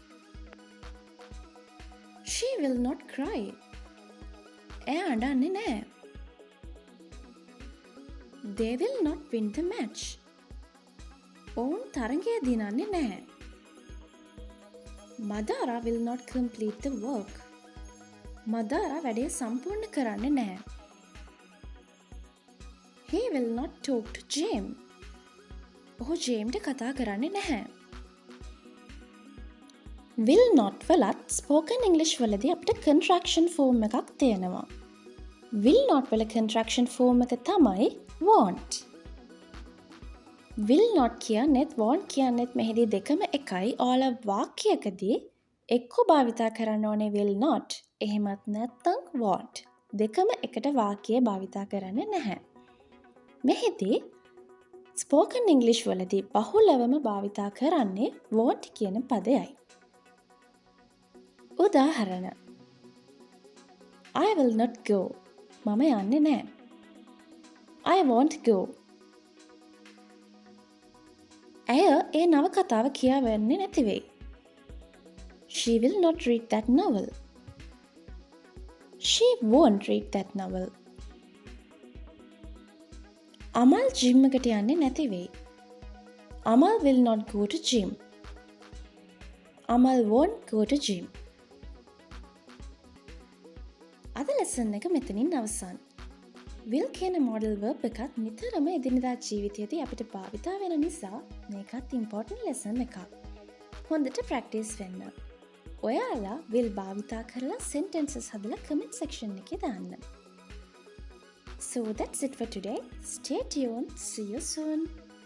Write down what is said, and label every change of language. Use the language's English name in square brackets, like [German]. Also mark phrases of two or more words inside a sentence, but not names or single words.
[English] She will not cry. [Sinhala] එයා අඬන්නේ නැහැ. [English] They will not win the match. [Sinhala] ඔවුන් තරගය දිනන්නේ නැහැ. [English] Madara will not complete the work. [Sinhala] Madara වැඩේ සම්පූර්ණ කරන්නේ නැහැ. [English] He will not talk to James. [Sinhala] ඔහු ජේම්ට කතා කරන්නේ නැහැ. [English] will not [Sinhala] වලත් [English] spoken English [Sinhala] වලදී අපිට [English] contraction form [Sinhala] එකක් තියෙනවා. [English] will not [Sinhala] වල [English] contraction form [Sinhala] එක තමයි want. [English] will not [Sinhala] කියන්නේත් want කියන්නේත් මෙහිදී දෙකම එකයි. ඕල වාක්‍යයකදී එක්ක භාවිතා කරන්න ඕනේ [English] will not. [Sinhala] එහෙමත් නැත්නම් want. දෙකම එකට වාක්‍යය භාවිතා කරන්නේ නැහැ. මෙහිදී [English] spoken English [Sinhala] වලදී බහුලවම භාවිතා කරන්නේ want කියන පදයයි. [English] උදාහරණ I will not go. [Sinhala] මම යන්නේ නැහැ. [English] I won't go. [Sinhala] ඇය ඒ නවකතාව කියවන්නේ නැති වෙයි. [English] She will not read that novel. She won't read that novel. [Sinhala] අමල් ජිම් එකට යන්නේ නැති වෙයි. [English] Amal will not go to gym. Amal won't go to gym. [Sinhala] අද ලෙසන් එක මෙතනින් අවසන්. will කියන [English] model verb [Sinhala] එකත් නිතරම එදිනෙදා ජීවිතයේදී අපිට භාවිතා වෙන නිසා මේකත් [English] important lesson [Sinhala] එකක්. හොඳට practice වෙන්න. ඔයාලා will භාවිතා කරලා sentences හදලා [English] comment section [Sinhala] එකේ දාන්න. [English] So that's it for today. Stay tuned. See you soon.